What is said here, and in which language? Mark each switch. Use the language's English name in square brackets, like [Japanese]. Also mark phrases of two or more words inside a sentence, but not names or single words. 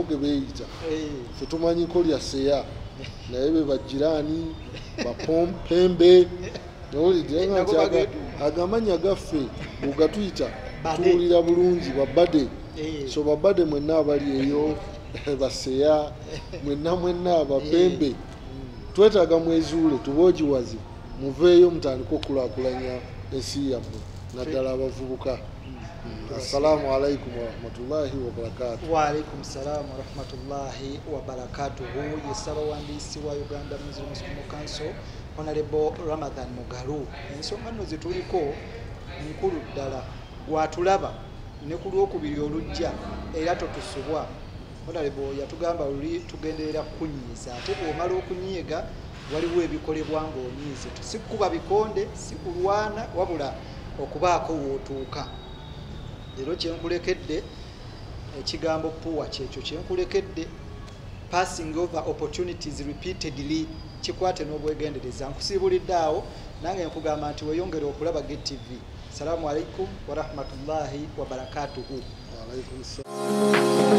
[Ganda] ge beeyita fe tumanyiko lya seya naye be bajiraani bapembe nowulidde ago amanya gaffe bwegatuyita tuwulira bulungi babade so babade mwenna abali eyo baseya mwenna abapembe twetaaga mwezuule tuboogiwaze muveeyo mutandika okulaakulanya ensi yammwe naddala abavubuka. [Arabic] السلام عليكم ورحمة الله وبركاته. وعليكم السلام ورحمة الله وبركاته. [Ganda] Yesabawandiisi wa Uganda Muslim Council Honorable Ramadhan Mugalu. Ensonga nno zituliko nkulu ddala gwatulaba ne ku lwokubiri olujja era totusubwa. Honorable yatugamba luli tugenderera kunyiiza ate bw'omala okunyiiga waliwo ebikolebwa ng'onyiize tusikkuba bikonde sikulwana wabula okubaako wootuuka. Leero kyenkulekedde ekigambo puwa kyekyo kyenkulekedde [English] passing over opportunities repeatedly [Ganda] kikwate n'obwegendereza nkusiibulidde awo nange nkugamba nti weyongere okulaba GTV. [Arabic] السلام عليكم ورحمة الله وبركاته. وعليكم السلام.